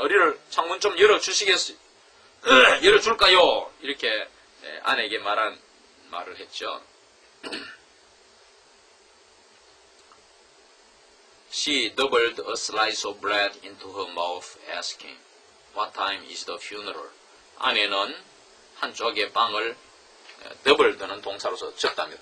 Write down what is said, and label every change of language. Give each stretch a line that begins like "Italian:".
Korean: 어리를 창문 좀 열어주시겠어요? 열어줄까요? 이렇게 아내에게 말을 했죠.
English: She doubled a slice of bread into her mouth, asking, "What time is the funeral?"
Korean: 아내는 한쪽에 빵을 더블드는 동사로서 접답니다.